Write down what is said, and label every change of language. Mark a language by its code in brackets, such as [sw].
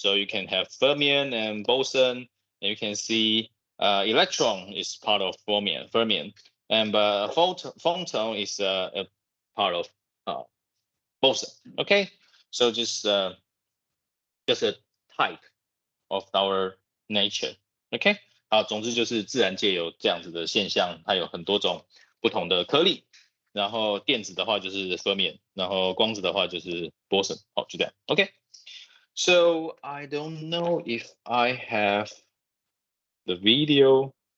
[en] So you can have fermion and boson, and you can see electron is part of fermion, and photon is a part of boson. Okay, so just a type of our nature. [zh] OK， 好，总之就是自然界有这样子的现象，它有很多种不同的颗粒。然后电子的话就是 fermion， 然后光子的话就是 boson。好，就这样。 [en] OK，so I don't know if I have the video。